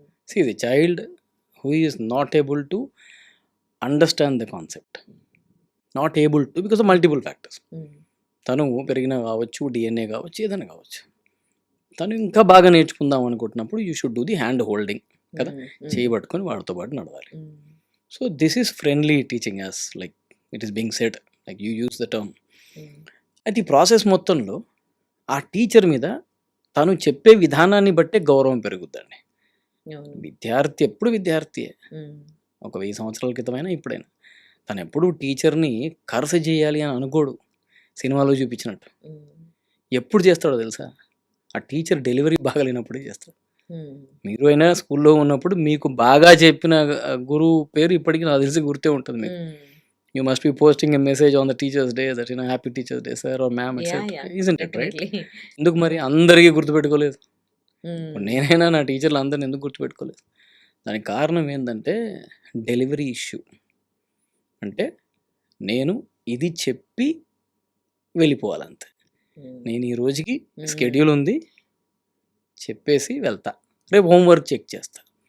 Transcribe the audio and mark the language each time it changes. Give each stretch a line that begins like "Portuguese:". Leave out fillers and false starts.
English: See, the child who is not able to understand the concept, not able to because of multiple factors.
Telugu: తను పెరిగిన కావచ్చు, DNA కావచ్చు, ఏదైనా కావచ్చు, తను ఇంకా బాగా నేర్చుకుందాం అనుకుంటున్నప్పుడు
English: you should do the hand holding
Telugu: కదా, చేయబట్టుకొని వాడితో పాటు నడవాలి.
English: So this is friendly teaching as like it is being said, like you use the term.
Telugu: అయితే ఈ ప్రాసెస్ మొత్తంలో ఆ టీచర్ మీద తను చెప్పే విధానాన్ని బట్టే గౌరవం పెరుగుద్దండి. విద్యార్థి ఎప్పుడు విద్యార్థియే, ఒక 1000 సంవత్సరాల క్రితమైనా ఇప్పుడైనా. తను ఎప్పుడు టీచర్ని కరస చేయాలి అని అనుకోడు, సినిమాలో చూపించినట్టు. ఎప్పుడు చేస్తాడో తెలుసా, ఆ టీచర్ డెలివరీ బాగాలేనప్పుడే చేస్తాడు. మీరు అయినా స్కూల్లో ఉన్నప్పుడు మీకు బాగా చెప్పిన గురువు పేరు ఇప్పటికీ నాకు తెలిసి గుర్తే ఉంటుంది మీకు.
English: You must be posting a message on the Teachers' Day that, Happy Teachers' Day, sir or ma'am, Yeah, etc. yeah. Isn't it right? Definitely.
Telugu: ఎందుకు మరి అందరికీ గుర్తుపెట్టుకోలేదు? ఇప్పుడు Hmm. నేనైనా నా టీచర్లు అందరిని ఎందుకు గుర్తుపెట్టుకోలేదు? దానికి కారణం ఏంటంటే డెలివరీ ఇష్యూ. అంటే నేను ఇది చెప్పి వెళ్ళిపోవాలంతే. నేను ఈ రోజుకి షెడ్యూల్ ఉంది, చెప్పేసి వెళ్తా, రేపు హోంవర్క్ చెక్ చేస్తా.